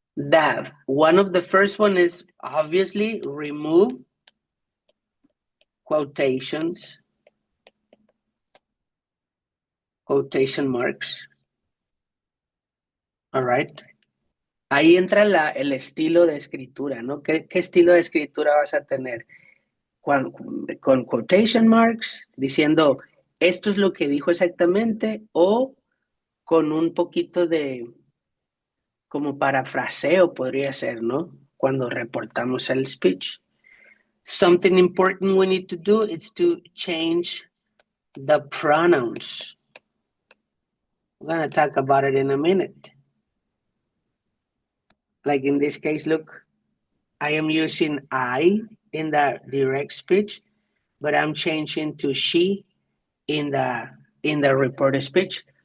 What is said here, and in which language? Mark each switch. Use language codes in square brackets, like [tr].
[en] That one of the first one is obviously remove quotations, quotation marks. All right. [es] Ahí entra el estilo de escritura, ¿no? ¿Qué estilo de escritura vas a tener? Con quotation marks, diciendo esto es lo que dijo exactamente, o con un poquito de como parafraseo podría ser, ¿no? Cuando reportamos el speech. [en] Something important we need to do is to change the pronouns. We're going to talk about it in a minute. Like in this case, look, I am using I in the direct speech, but I'm changing to she in the reported speech.